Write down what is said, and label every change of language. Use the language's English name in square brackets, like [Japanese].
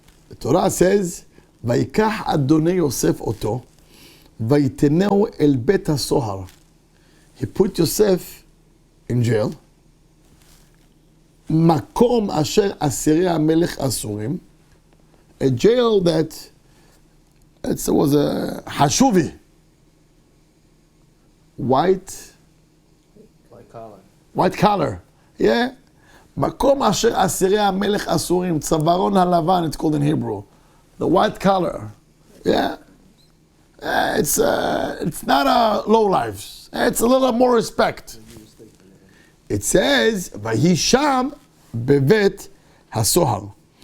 [English] The Torah says, [Hebrew] ויקח אדוני יוסף אותו, ויתנהו אל בית הסוהר. [English] He put Yosef in jail. [Hebrew] מקום אשר אסירי המלך אסורים. [English] A jail that it was a hashuvi. White collar. Yeah. [Hebrew] מקום אשר אסירי המלך אסורים. צווארון הלבן, [English] it's called in Hebrew. The white collar. Yeah. It's not a low life. It's a little more respect. It says, Vayisham bevet hasohar.